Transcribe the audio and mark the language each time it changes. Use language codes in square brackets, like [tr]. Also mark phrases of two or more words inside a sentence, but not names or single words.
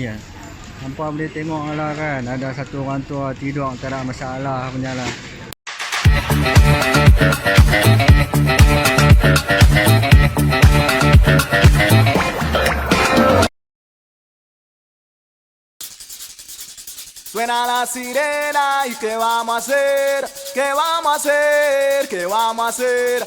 [ms] kan. Hampa boleh tengok lah kan, ada satu orang tua tidur tak ada masalah punya lah. [es] Suena la sirena y qué vamos a hacer, qué vamos a hacer, qué vamos a hacer.